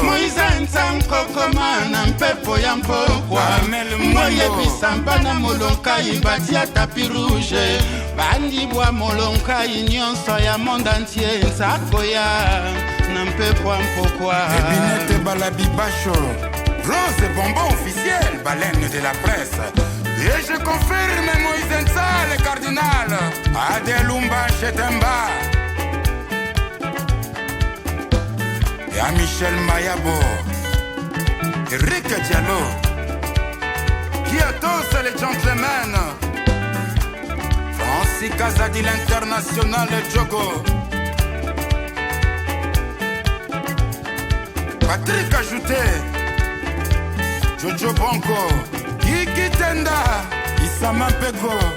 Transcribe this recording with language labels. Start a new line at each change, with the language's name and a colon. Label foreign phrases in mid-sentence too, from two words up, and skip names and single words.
Lingala: Moïse Nsa nkokoma na mpepo ya mpokwa. Carmel Mbongo. Moyebisa mpana molonkai batia tapi rouge. Bandibwa molonkai nyonso ya
French: monde entier
Lingala: nzako ya na mpepo ya mpokwa. Ebinete Balabi Basho.
French: Rose Bonbon officiel, baleine de la presse. Et je confirme Moïse Nza, le cardinal. Adelumba Chetemba. Et à Michel Mayabo. Eric Diallo. Qui a tous les gentlemen. Francis Kazadi, l'international Jogo. Patrick Ajouté. Jojo Bonko. Kiki Tenda. Isama Peko.